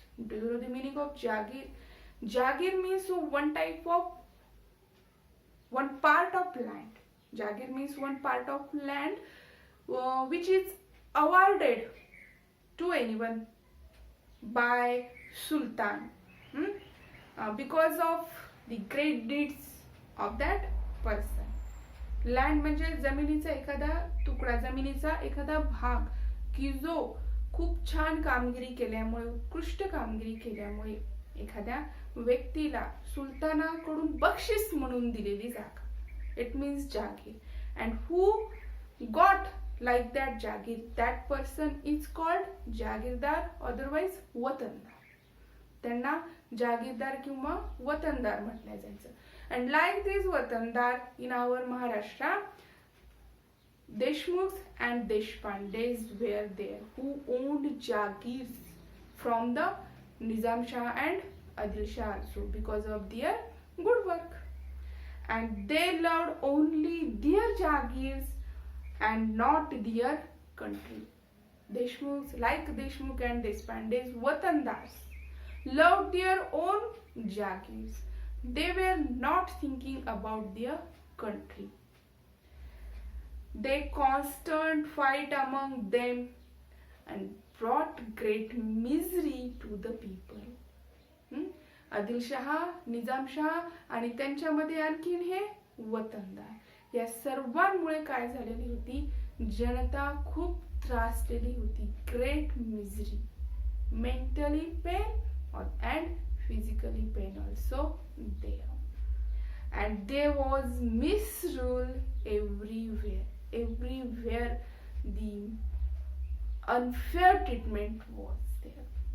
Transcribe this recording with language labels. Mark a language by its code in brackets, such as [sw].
[en] Do you know the meaning of jagir? Jagir means one part of land. Jagir means one part of land which is awarded to anyone by Sultan because of the great deeds of that person. [mr] Land म्हणजे जमिनीचा एखादा तुकडा, जमिनीचा एखादा भाग की जो खूप छान कामगिरी केल्यामुळे, उत्कृष्ट कामगिरी केल्यामुळे एखाद्या व्यक्तीला सुलतानाकडून बक्षीस म्हणून दिलेली जागा. [en] It means jagir. And who got like that jagir, that person is called jagirdar, otherwise watandar. [mr] त्यांना जागीरदार किंवा वतनदार म्हटलं जायचं. [en] And like this watandar in our Maharashtra, Deshmukhs and Deshpandes were there who owned jagirs from the Nizam Shah and Adil Shah also because of their good work. And they loved only their jagirs and not their country. Deshmukhs, like Deshmukh and Deshpandes, watandars, loved their own jagirs. They were not thinking about their country. They constant fight among them and brought great misery to the people. [mr] Adil Shah, Nizam Shah आणि त्यांच्यामध्ये आणखीन हे वतनदार, या सर्वांमुळे काय झालेली होती, जनता खूप त्रासलेली होती. [en] Great misery, mentally pain and physically pain also there. And there was misrule everywhere. Everywhere the unfair treatment was there.